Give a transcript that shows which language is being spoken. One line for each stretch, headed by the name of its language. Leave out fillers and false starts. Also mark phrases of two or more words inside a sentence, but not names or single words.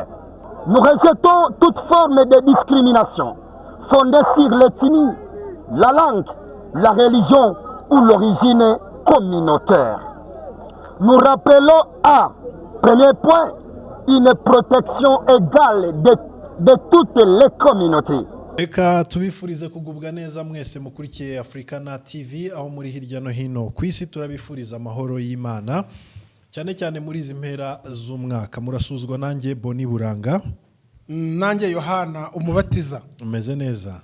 French: Nous rejetons toute forme de discrimination fondée sur l'ethnie, la langue, la religion ou l'origine communautaire. Nous rappelons à, premier point, une protection égale de toutes les communautés.
Kinyarwanda: Reka tubifurize kugubwa neza mwese mukurikiye Africana TV aho muri hirya no hino ku isi. Turabifuriza amahoro y'Imana cyane cyane muri izi mpera z'umwaka. Murasuzwa nanjye Boni Buranga, nanjye Yohana umubatiza. Umeze neza?